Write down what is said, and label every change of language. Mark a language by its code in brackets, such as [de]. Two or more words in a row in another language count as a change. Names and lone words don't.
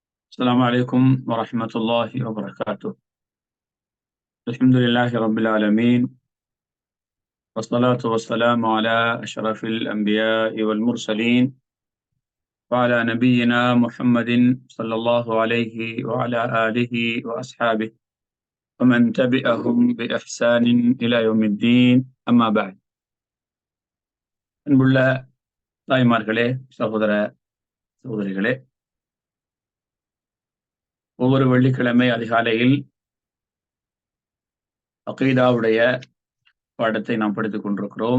[ar] السلام عليكم ورحمة الله وبركاته. الحمد لله رب العالمين، والصلاة والسلام على أشرف الأنبياء والمرسلين، وعلى نبينا محمد صلى الله عليه وعلى آله وأصحابه ومن تبعهم بإحسان إلى يوم الدين. أما بعد. [ta] அன்புள்ள தாய்மார்களே, சகோதர சகோதரிகளே, ஒவ்வொரு வெள்ளிக்கிழமை அதிகாலையில் அகீதாவுடைய பாடத்தை நாம் படித்துக் கொண்டிருக்கிறோம்.